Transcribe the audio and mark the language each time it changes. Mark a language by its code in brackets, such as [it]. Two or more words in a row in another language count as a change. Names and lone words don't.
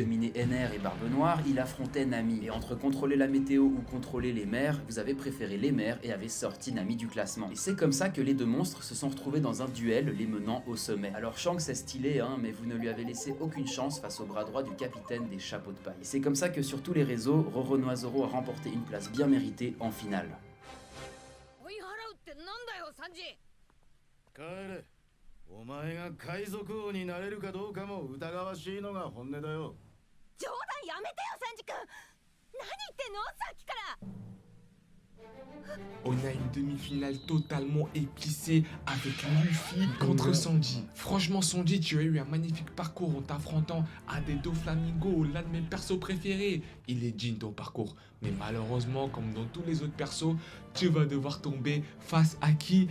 [fr] éliminé Ener et Barbe Noire, il affrontait Nami. Et entre contrôler la météo ou contrôler les mers, vous avez préféré les mers et avez sorti Nami du classement. Et c'est comme ça que les deux monstres se sont retrouvés dans un duel, les menant au sommet. Alors Shanks est stylé, hein, mais vous ne lui avez laissé aucune chance face au bras droit du capitaine des chapeaux de paille. Et c'est comme ça que sur tous les réseaux, Roronoa Zoro a remporté une place bien méritée en finale. [ja] 帰れ。お前が海賊王になれるかどうかも疑わしいのが本音だよ。冗談やめてよサンジ君。何言ってんのさっきから。 [fr] On a une demi-finale totalement épicée avec Luffy contre Sanji. Franchement Sanji, tu as eu un magnifique parcours en t'affrontant à des Doflamingo, l'un de mes persos préférés. Il est Jin ton parcours. Mais malheureusement, comme dans tous les autres persos, tu vas devoir tomber face à qui?